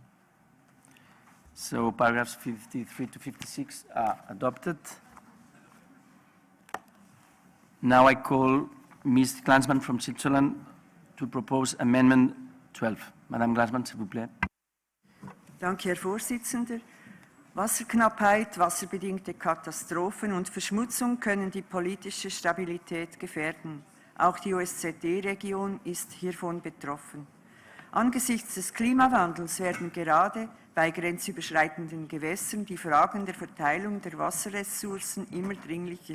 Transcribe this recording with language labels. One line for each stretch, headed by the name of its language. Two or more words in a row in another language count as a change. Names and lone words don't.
English: So paragraphs 53 to 56 are adopted. Now I call Ms. Glanzmann from Switzerland to propose Amendment 12.
French: Madame Glanzmann, s'il vous plaît.
German: Danke, Herr Vorsitzender. Wasserknappheit, wasserbedingte Katastrophen und Verschmutzung können die politische Stabilität gefährden. Auch die OSZE-Region ist hiervon betroffen. Angesichts des Klimawandels werden gerade bei grenzüberschreitenden Gewässern die Fragen der Verteilung der Wasserressourcen immer dringlicher.